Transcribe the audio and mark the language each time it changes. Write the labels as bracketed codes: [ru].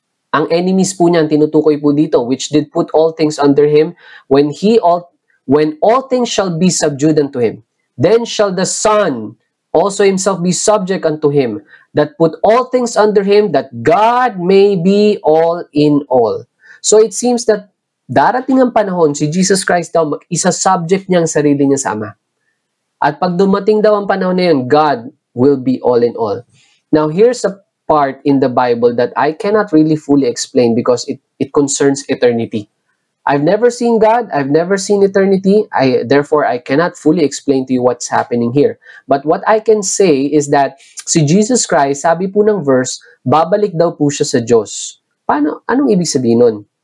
[tl] Ang enemies po niyan, tinutukoy po dito, [en] which did put all things under Him, when all things shall be subdued unto Him, then shall the Son also Himself be subject unto Him, that put all things under Him, that God may be all in all. So it seems that [tl] darating ang panahon, si Jesus Christ daw, isa-subject niya ang sarili niya sa Ama. At pag dumating daw ang panahon na yun, [en] God will be all in all. Now, here's a part in the Bible that I cannot really fully explain because it concerns eternity. I've never seen God. I've never seen eternity. Therefore, I cannot fully explain to you what's happening here. But what I can say is that [tl] si Jesus Christ, sabi po ng verse, babalik daw po siya sa Diyos. Paano? Anong ibig sabihin nun?